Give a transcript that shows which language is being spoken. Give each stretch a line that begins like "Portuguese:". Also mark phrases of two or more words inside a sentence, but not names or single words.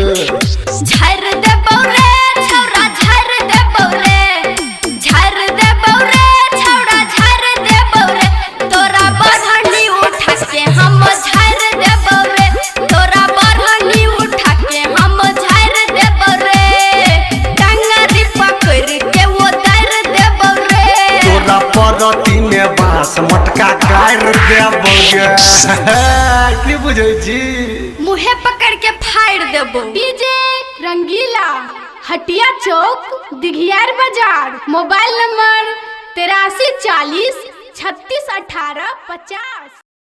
Maithili: झर देबौ रे छौरा, झर देबौ रे, झर देबौ रे छौरा, झर देबौ रे। तोरा बढ़नी उठा के हम झर देबौ रे, तोरा बढ़नी उठा के हम झर देबौ रे। टांगरी पकड़ के वो दर देबौ रे। तोरा परती में बांस मटका गाड़ देबोगे। की बुझै छी? मुहे पकड़ के फाड़ देबो। डीजे रंगीला, हटिया चौक, दिघियार बाजार।
English: mobile number 83 40 36 18 50।